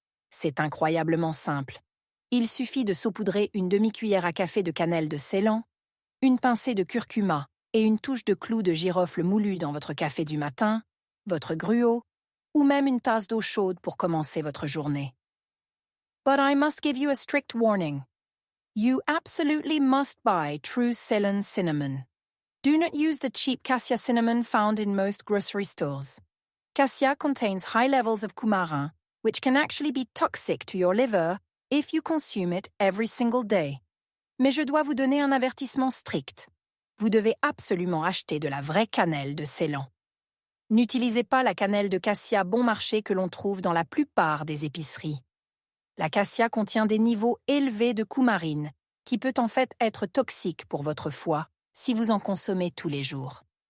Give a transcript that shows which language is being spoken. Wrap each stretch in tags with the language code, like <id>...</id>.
<fr>C'est incroyablement simple. Il suffit de saupoudrer une demi-cuillère à café de cannelle de Ceylan, une pincée de curcuma et une touche de clou de girofle moulu dans votre café du matin, votre gruau, ou même une tasse d'eau chaude pour commencer votre journée.</fr> <en>But I must give you a strict warning. You absolutely must buy true Ceylon cinnamon. Do not use the cheap cassia cinnamon found in most grocery stores. Cassia contains high levels of coumarin, which can actually be toxic to your liver if you consume it every single day.</en> <fr>Mais je dois vous donner un avertissement strict. Vous devez absolument acheter de la vraie cannelle de Ceylan. N'utilisez pas la cannelle de cassia bon marché que l'on trouve dans la plupart des épiceries. La cassia contient des niveaux élevés de coumarine, qui peut en fait être toxique pour votre foie si vous en consommez tous les jours.</fr>